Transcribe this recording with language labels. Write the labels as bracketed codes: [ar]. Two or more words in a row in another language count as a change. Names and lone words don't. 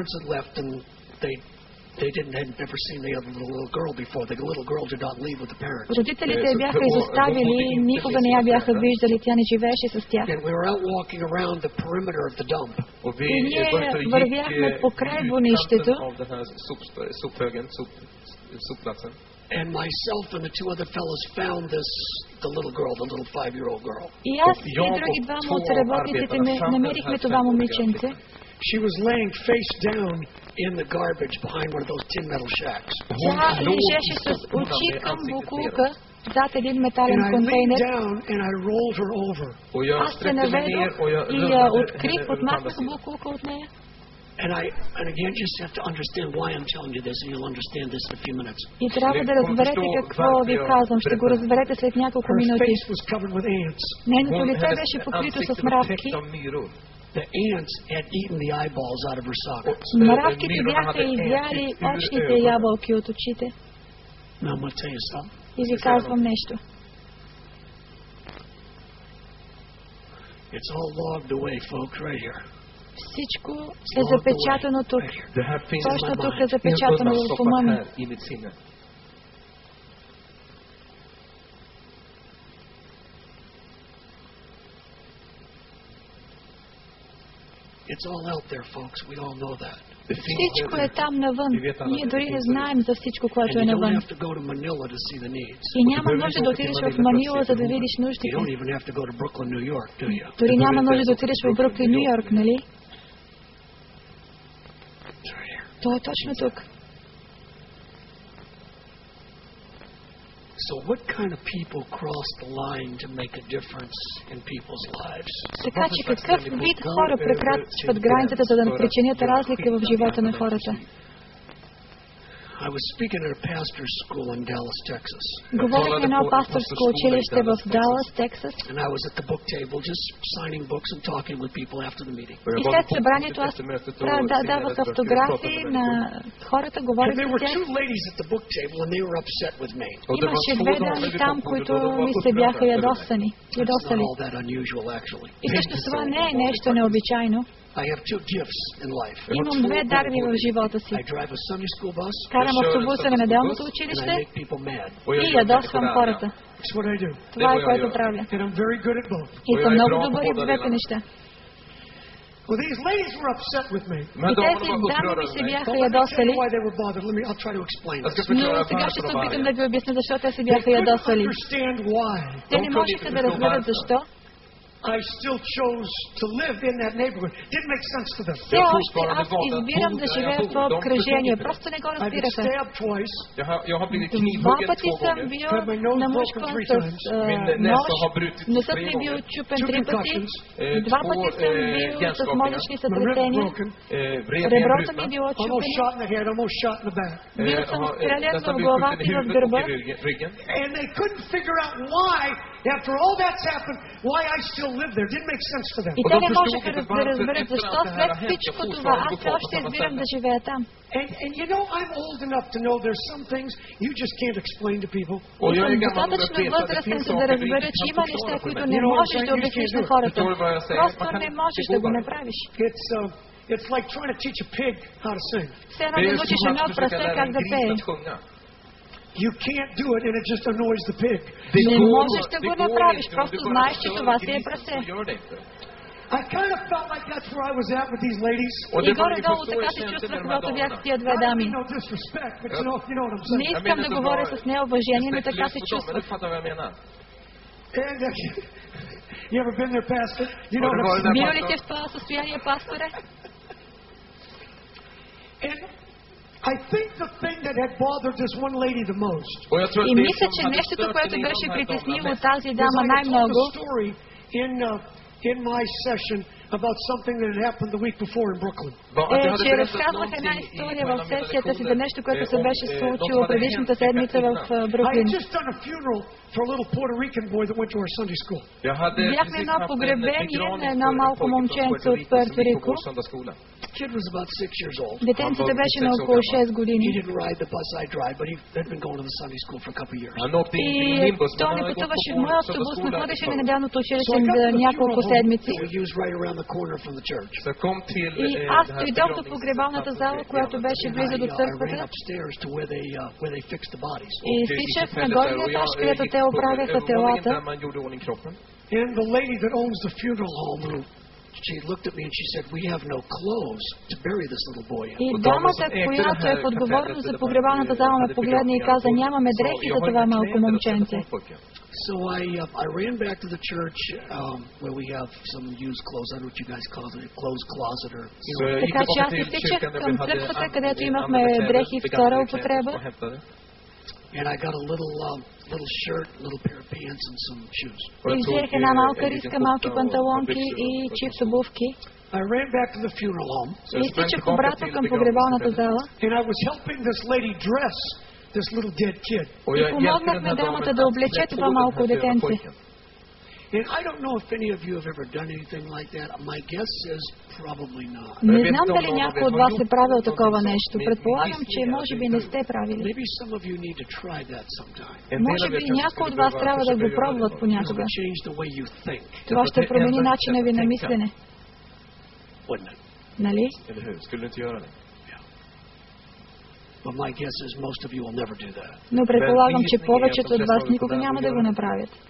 [bg] Родителите я бяха изоставили, никога не я бяха виждали, тя не живееше с тях. И ние вървяхме покрай бонището. [en] And myself and the two other fellows found the little girl, the little 5-year-old girl. [bg] И аз и други двама от работниците намерихме това момиченце. [en] She was laying face down in the garbage behind one of those tin metal shacks. [bg] Тя лежеше с очи към буклука зад един метален контейнер. Аз се наведох и я открих, отмахнах буклука от нея. [en] And again, just have to understand why I'm telling you this, and you'll understand this in a few minutes. [bg] И трябва да разберете какво ви казвам. Ще го разберете след няколко минути. Нейното лице беше покрито с мравки. [en] The ants had eaten the eyeballs out of her sockets. [bg] Мравките бяха изяли очните ябълки от очите. [en] Now I'm going to tell you something. [bg] И ви казвам нещо. [en] It's all logged away, folks, right here. [bg] Всичко е запечатано тук. Точно тук е запечатано в ума ми. Всичко е там навън. Ние дори не знаем за всичко, което е навън. И няма нужда да отидеш в Манила, за да видиш нуждите. Дори няма нужда да отидеш в Бруклин, Ню Йорк, нали? То е точно тук. [en] So what kind of people cross the line to make a difference in people's lives? [bg] Така че какъв вид хора прекрачват границата, за да причинят разлика в живота на хората? [en] I was speaking at a pastor's school in Dallas, Texas. [bg] Говорих на едно пасторско училище в Далас, Тексас. [en] And I was at the book table just signing books and talking with people after the meeting. [bg] И след събранието аз давах автографи на хората, говорих с тях. [en] There were two ladies at the book table and they were upset with me. [bg] Имаше две дами там, които ми се бяха ядосали. [en] All that unusual actually. [bg] И също това не е нещо необичайно. [en] I have two gifts in life. [bg] Имам две дарби в живота си. [en] I drive a Sunday school bus. [bg] Карам автобуса на неделното училище и ядосвам хората. Това е което правя. И съм много добър и в двете неща. [en] Well, these ladies were upset with me. [bg] И тези дами ми се бяха ядосали. Но сега ще се опитам да ви обясня защо те се бяха ядосали. Те не можеха да разберат защо. [en] I still chose to live in that neighborhood. Didn't make sense to them. [bg] Все още аз избирам да живея в това обкръжение. Просто не го разбираха. Два пъти съм бил намушкван с нож, носът ми бил чупен 3 пъти, 2 пъти съм бил с мозъчни сътресения, реброто ми било чупено, бил съм стрелян в главата и в гърба. [en] And they couldn't figure out why, after all that's happened, why I still live there. Didn't make sense for them. [bg] И те не можеха да разберат защо след всичко това аз все още избирам да живея там. [en] And you know, I'm old enough to know there's some things you just can't explain to people. [bg] И съм достатъчно възрастен, за да разбера, че има неща, които не можеш да обясниш на хората. Просто не можеш да го направиш. [en] It's like trying to teach a pig how to sing. [bg] Все едно да научиш едно прасе как да пее. [en] You can't do it and it just annoys the pig. [bg] Не можеш да го направиш, просто знаеш, че това си е прасе. [en] I kind of felt like that's where I was at with these ladies. [bg] И горе-долу така се чувствах, когато бях с тия две дами. [en] No disrespect, but you know what I'm saying. [bg] Не искам да говоря с неуважение, но така се чувствах. [en] And you ever been there, Pastor? You know what I'm saying. [bg] Бил ли сте в това състояние, пасторе? [en] And I think the thing that had bothered this one lady the most. [bg] И мисля, че нещото, което беше притеснило тази дама най-много, [en] in my session about something that had happened the week before in Brooklyn. [bg] Че разказвах една история в сесията си за нещо, което се беше случило предишната седмица в Бруклин. [en] I had just done a funeral for a little Puerto Rican boy that went to our Sunday school. [bg] Бяхме едно погребение на едно малко момченце от Пуерто Рико. [en] Kid was about 6 years old. [bg] Детенцето беше на около 6 години. [en] He didn't ride the bus I drive, but he had been going to the Sunday school for a couple of years. [bg] И той не пътуваше в моя автобус, но ходеше на неделното училище за няколко седмици. [en] We used right around the corner from the church. [bg] И аз дойдох до погребалната зала, която беше близо до църквата. И стичах на горния етаж, където те оправяха телата. [en] And the lady that owns the funeral home, she looked at me and she said, "We have no clothes to bury this little boy in." [bg] И дамата, която е отговорна за погребалната зала, ме погледна и каза: "Нямаме дрехи за това малко момченце." [en] So I ran back to the church where we have some used clothes. I don't know what you guys call it, clothes closet or. [bg] Така че аз изтичах към църквата, където имахме дрехи втора употреба. [en] And I got a little shirt, little pair of pants and some shoes. [bg] И взех една малка риска, малки панталонки и чифт обувки. [en] I ran back to the funeral home. [bg] И изтичах обратно към погребалната зала. [en] And I was helping this lady dress this little dead kid. [bg] И помогнах на дамата да облече това малко детенце. [en] And I don't know if any of you have ever done anything like that. My guess is probably not. [bg] Не знам дали някой от вас е правил такова нещо. Предполагам, че може би не сте правили. [en] Maybe some of you need to try that sometime. [bg] Може би някой от вас трябва да го пробват понякога. Това ще промени начина ви на мислене. Нали? [en] But my guess is most of you will never do that. [bg] Но предполагам, че повечето от вас никога няма да го направят.